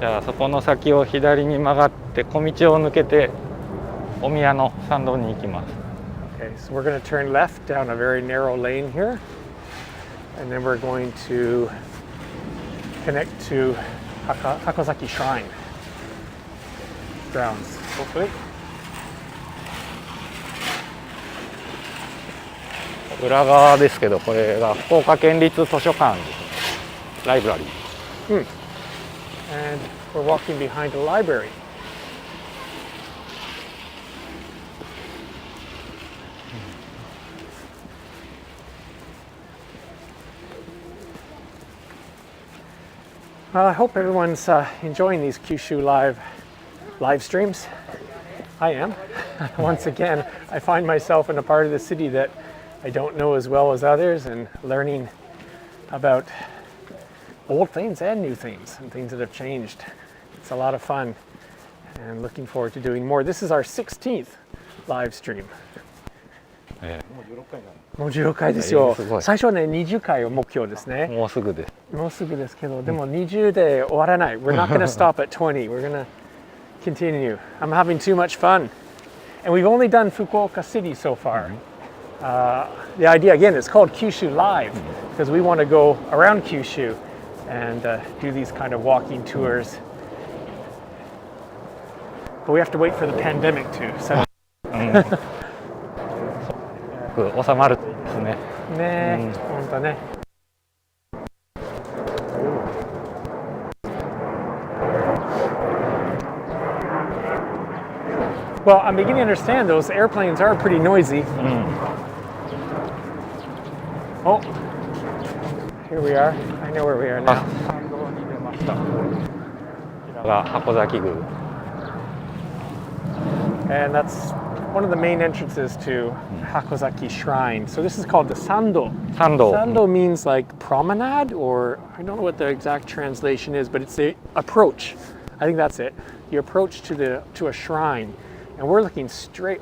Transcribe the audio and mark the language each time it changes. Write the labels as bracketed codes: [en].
[ja] じゃあそこの先を左に曲がって小道を抜けてお宮の参道に行きます。 [en] Okay, so we're going to turn left down a very narrow lane here, and then we're going to connect to Hakozaki Shrine grounds, hopefully. [ja] 裏側ですけど、これが福岡県立図書館ですね。ライブラリー。 [en] And we're walking behind a library. Well, I hope everyone's enjoying these Kyushu live streams. I am. Once again, I find myself in a part of the city that I don't know as well as others, and learning about old things and new things and things that have changed. It's a lot of fun, and looking forward to doing more. This is our 16th live stream. [ja] もう16回ですよ。最初はね、20回を目標ですね。もうすぐです。もうすぐですけど、でも20で終わらない。 [en] We're not going to stop at 20. We're going to continue. I'm having too much fun. And we've only done Fukuoka City so far. The idea, again, it's called Kyushu Live because we want to go around Kyushu and do these kind of walking tours. But we have to wait for the pandemic to settle. [ja] 収まる。ですね。ね、本当ね。 [en] Well, I'm beginning to understand those airplanes are pretty noisy. Oh, here we are. I know where we are now. [ja] 参道に出ました。こちらが箱崎宮。 [en] And that's one of the main entrances to Hakozaki Shrine. So this is called the Sando. [ja] 参道。 [en] Sando means like promenade, or I don't know what the exact translation is, but it's the approach. I think that's it. The approach to a shrine. And we're looking straight.